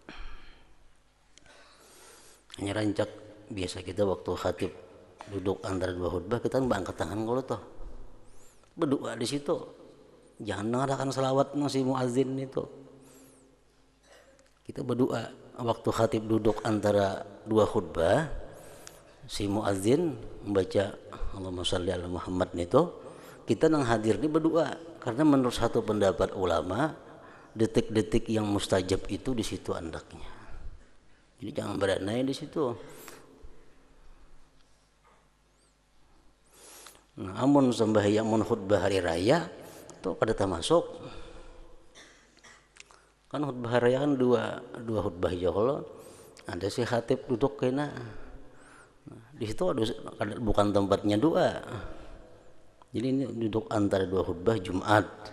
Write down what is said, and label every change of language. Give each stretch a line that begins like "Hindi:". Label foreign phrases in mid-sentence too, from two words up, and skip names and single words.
Banjar: Hanya rancak biasa kita waktu khatib duduk antara dua khutbah, kita angkat tangan kalau toh berdoa di situ.
Indonesian: Jangan mengatakan selawat si muazin itu. Kita berdoa waktu khatib duduk antara dua khutbah, si muazin membaca
Arabic: اللهم صل على محمد
Indonesian: itu, kita nang hadir ini berdoa, karena menurut satu pendapat ulama detik-detik yang mustajab itu di situ andaknya.
Banjar: Jadi jangan beranai di situ. Nah, amun sembahyang mun khutbah hari raya itu pada termasuk. Kan khutbah hari raya kan dua khutbah aja kalau ada si khatib duduk kena. Nah, di situ ada bukan tempatnya doa.
Indonesian: Jadi ini duduk antara dua khutbah Jumat.